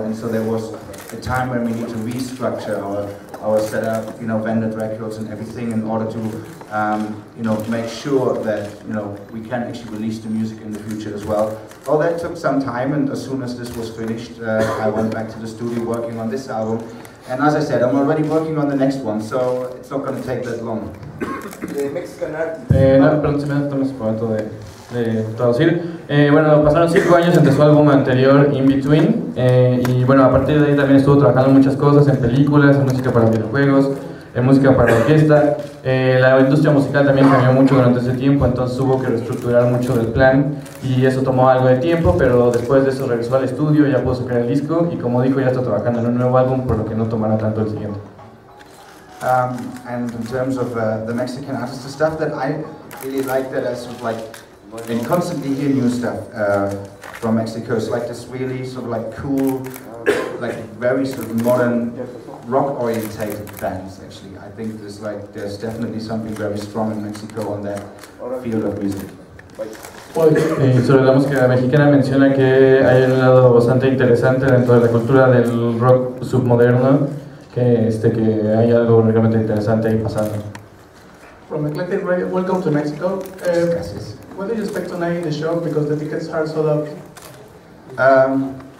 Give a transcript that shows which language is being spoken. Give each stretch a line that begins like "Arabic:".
English: And so there was a time when we need to restructure our setup, vended records and everything in order to, make sure that, we can actually release the music in the future as well. All that took some time, and as soon as this was finished, I went back to the studio working on this album. And as I said, I'm already working on the next one, so it's not going to take that long. The Mexican artist.
Spanish: No, perdón, se me da un momento de traducir. Bueno, pasaron 5 años entre su álbum anterior, In Between, y bueno, a partir de ahí también estuvo trabajando en muchas cosas, en películas, en música para videojuegos, en música para orquesta. La industria musical también cambió mucho durante ese tiempo, entonces hubo que reestructurar mucho del plan y eso tomó algo de tiempo, pero después de eso regresó al estudio, ya pudo sacar el disco y como dijo ya está trabajando en un nuevo álbum, por lo que no tomará tanto el siguiente.
English: And in terms of the Mexican artists, the stuff that I really like, that I sort of like, and constantly hear new stuff from Mexico. It's like this really sort of like cool, like very sort of modern, rock-orientated bands. Actually, I think there's definitely something very strong in Mexico on that field of music.
Spanish: Sobre la música mexicana menciona que hay un lado bastante interesante dentro de la cultura del rock submoderno, que hay algo realmente interesante ahí pasando.
English: From Eclectic Radio, welcome to Mexico. What do you expect tonight in the show? Because the tickets are sold out.